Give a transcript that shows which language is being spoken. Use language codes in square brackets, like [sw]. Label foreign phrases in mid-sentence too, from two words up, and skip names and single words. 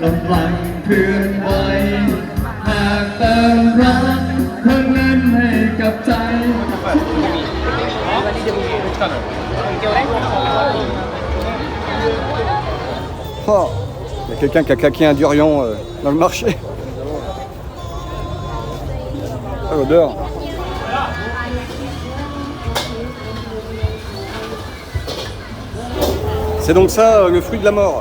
[th] ลังเคลื่อนไหวหากเติมรักเพิ่มเงินให้กับใจ [fr] Oh, il y a quelqu'un qui a claqué un durian dans le marché. Ah, l'odeur. C'est donc ça le fruit de la mort.